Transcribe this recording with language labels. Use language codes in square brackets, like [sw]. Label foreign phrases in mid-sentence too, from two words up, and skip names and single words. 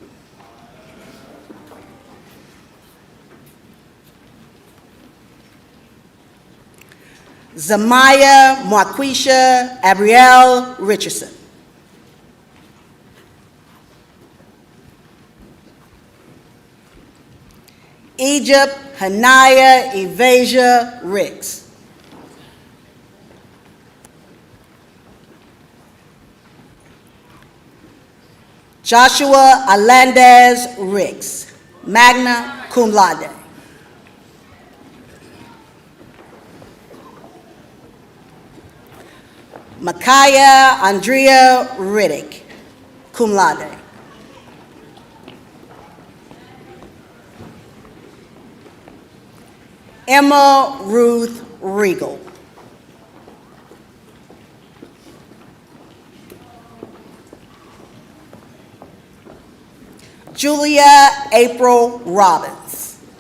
[en] Zamaya Marquisha Abrielle Richardson. Egypt Hanaya Evasia Ricks. Joshua Alandez Ricks, [la] magna cum laude. [en] Micaiah Andrea Riddick, [la] cum laude. [en] Emma Ruth Regal. Julia April Robbins.